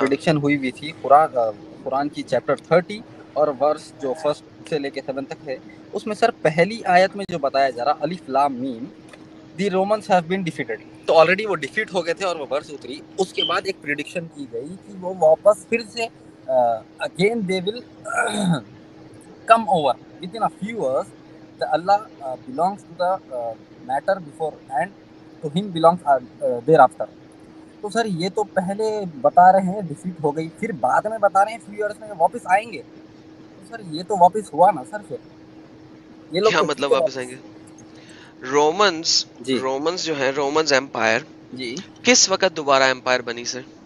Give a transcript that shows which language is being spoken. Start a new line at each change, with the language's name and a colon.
Urdu: Prediction ہوئی ہوئی تھی قرآن کی چیپٹر 30 اور ورس جو فرسٹ سے لے کے 7 تک ہے, اس میں سر پہلی آیت میں جو بتایا جا رہا الف لام میم
English: the Romans have been defeated,
Urdu: تو آلریڈی وہ ڈیفیٹ ہو گئے تھے اور وہ ورس اتری. اس کے بعد ایک پریڈکشن کی گئی کہ وہ واپس پھر سے
English: Again they will come over with in a few years. اللہ belongs to the matter before and to him belongs thereafter.
Urdu: تو سر یہ تو پہلے بتا رہے ہیں ڈیفیٹ ہو گئی, پھر بعد میں بتا رہے ہیں فیو ایئرس میں واپس آئیں گے. تو سر یہ تو واپس ہوا نا سر, پھر یہ لوگ کیا تو مطلب واپس آئیں گے؟ جی رومنز جو ہے, رومنز امپائر جی کس وقت دوبارہ امپائر بنی سر؟